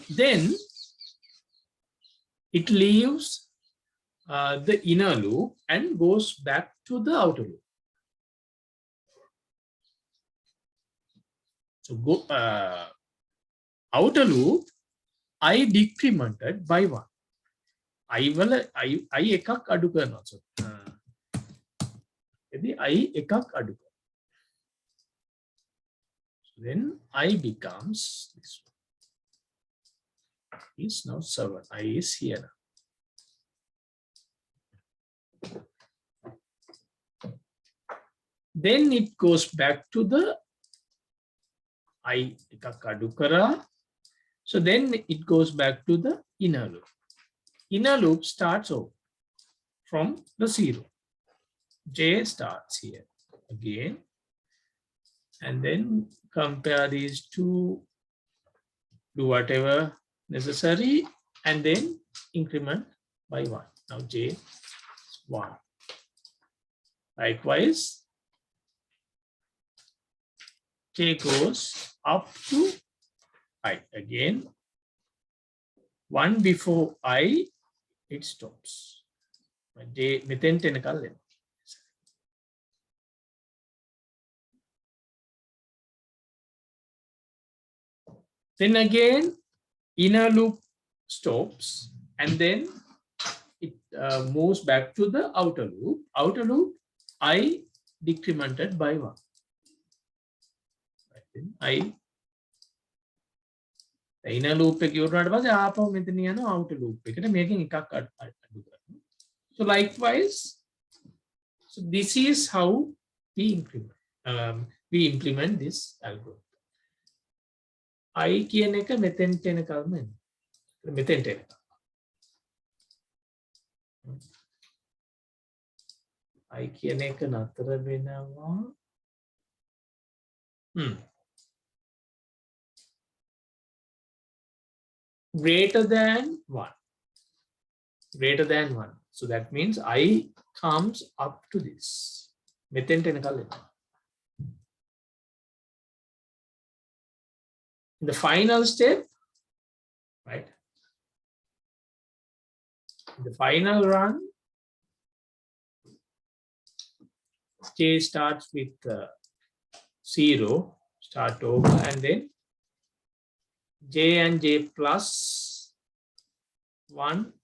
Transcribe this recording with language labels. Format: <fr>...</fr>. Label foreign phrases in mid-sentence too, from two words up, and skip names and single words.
<en>Then it leaves the inner loop and goes back to the outer loop. So go outer loop, I decremented by 1.</en> <si>I එකක් අඩු කරනවා. So I එකක් අඩු කරනවා.</si> <en>So then I becomes this one. Is now 7. I is here now. Then it goes back to the I</en> <si>එකක් අඩු කරා.</si> <en>So then it goes back to the inner loop. Inner loop starts over from the 0. J starts here again. And then compare these two, do whatever necessary, and then increment by 1. Now J is 1. Likewise, K goes up to I. Again, 1 before I, it stops.</en> <si>J මෙතෙන්ට එනකල් එනවා.</si> <en>Then again, inner loop stops and then it moves back to the outer loop. Outer loop, I decremented by 1. Right, then I inner loop</en> <si>එක ඉවරනට පස්සේ ආපහු මෙතන යනවා</si> <en>outer loop</en> <si>එකට මේකෙන් එකක් අඩු කරනවා.</si> <en>So likewise, so this is how we implement this algorithm.</en> <si>I කියන එක මෙතෙන්ට එනකල්ම එනවා. මෙතෙන්ට එනකල්. I කියන එක නතර වෙනවා.</si> <en>Greater than 1. Greater than 1. So that means I comes up to this.</en> <si>මෙතෙන්ට එනකල් එනවා.</si> <en>In the final step, right? In the final run, J starts with 0, start over, and then J and J plus 1,</en>